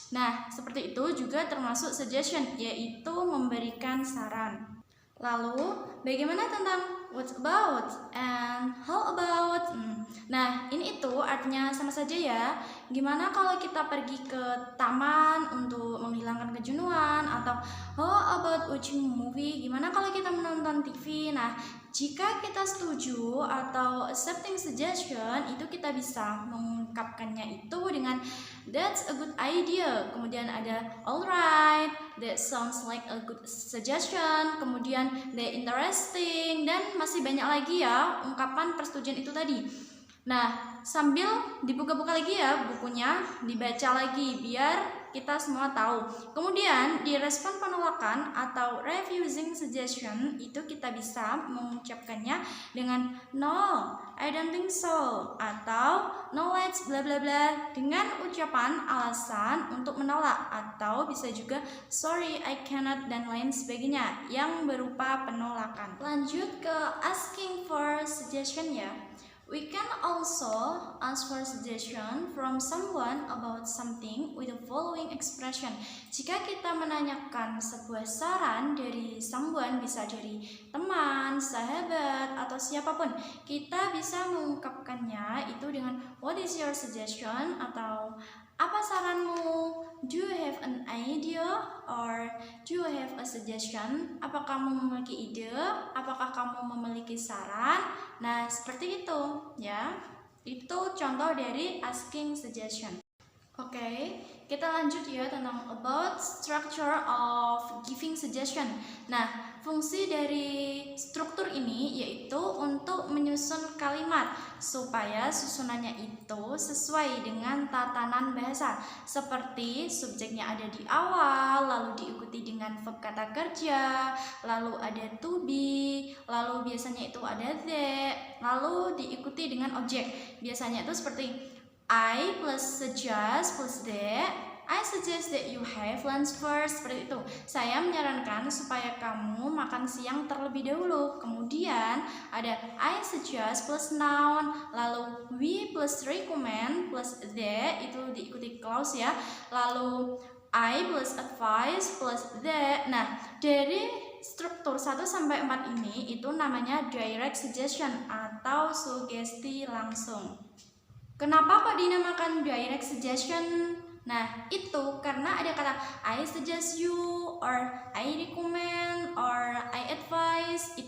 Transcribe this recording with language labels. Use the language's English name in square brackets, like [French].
[Indonesian] Nah, seperti itu juga termasuk suggestion, yaitu memberikan saran. Lalu, bagaimana tentang [English] what about and how about? [Indonesian] Nah, ini itu artinya sama saja ya. Gimana kalau kita pergi ke taman untuk menghilangkan kejenuhan? Atau [English] how about watching movie? [Indonesian] Gimana kalau kita menonton TV? Nah, jika kita setuju atau accepting suggestion, itu kita bisa mengungkapkannya itu dengan [English] that's a good idea. [Indonesian] Kemudian ada [English] alright, that sounds like a good suggestion. [Indonesian] Kemudian [English] the interesting, [Indonesian] dan masih banyak lagi ya ungkapan persetujuan itu tadi. Nah, sambil dibuka-buka lagi ya bukunya, dibaca lagi biar kita semua tahu. Kemudian di respon penolakan atau refusing suggestion itu kita bisa mengucapkannya dengan [English] no, I don't think so, [Indonesian] atau [English] no let's bla bla bla [Indonesian] dengan ucapan alasan untuk menolak, atau bisa juga [English] sorry I cannot [Indonesian] dan lain sebagainya yang berupa penolakan. Lanjut ke asking for suggestion ya. [English] We can also ask for suggestion from someone about something with the following expression. [Indonesian] Jika kita menanyakan sebuah saran dari someone, bisa dari teman, sahabat, atau siapapun, kita bisa mengungkapkannya itu dengan [English] what is your suggestion [Indonesian] atau apa saranmu? [English] Do you have an idea or do you have a suggestion? [Indonesian] Apakah kamu memiliki ide? Apakah kamu memiliki saran? Nah, seperti itu ya. Itu contoh dari asking suggestion. Oke, kita lanjut ya tentang [English] about structure of giving suggestion. [Indonesian] Nah, fungsi dari struktur ini yaitu untuk menyusun kalimat supaya susunannya itu sesuai dengan tatanan bahasa. Seperti subjeknya ada di awal, lalu diikuti dengan verb kata kerja, lalu ada to be, lalu biasanya itu ada the, lalu diikuti dengan objek. Biasanya itu seperti [English] I plus suggest plus that. I suggest that you have lunch first. [Indonesian] Seperti itu. Saya menyarankan supaya kamu makan siang terlebih dahulu. Kemudian ada [English] I suggest plus noun. [Indonesian] Lalu [English] we plus recommend plus that. [Indonesian] Itu diikuti [English] clause [Indonesian] ya. Lalu [English] I plus advice plus that. [Indonesian] Nah, dari struktur 1 sampai 4 ini itu namanya direct suggestion atau sugesti langsung. Kenapa kok dinamakan direct suggestion? Nah, itu karena ada kata [English] I suggest you, or I recommend, or I advise.